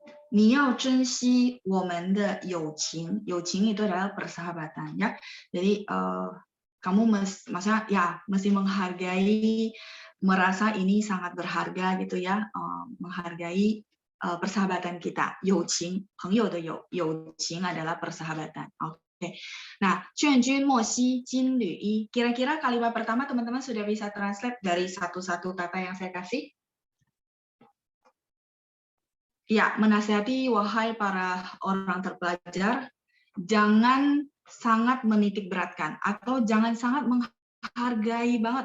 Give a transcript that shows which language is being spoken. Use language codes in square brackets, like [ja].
[zh] 你要珍惜我们的友情. [id] 友情 itu adalah persahabatan ya. Jadi kamu maksudnya ya mesti menghargai, merasa ini sangat berharga gitu ya, menghargai persahabatan kita. 友情, [zh] 朋友的友情 [id] adalah persahabatan. Oke. [zh] Nah, 劝君莫惜金缕衣. [id] Kira-kira kalimat pertama teman-teman sudah bisa translate dari satu-satu kata yang saya kasih? Ya, menasihati wahai para orang terpelajar, jangan sangat menitik beratkan atau jangan sangat menghargai banget.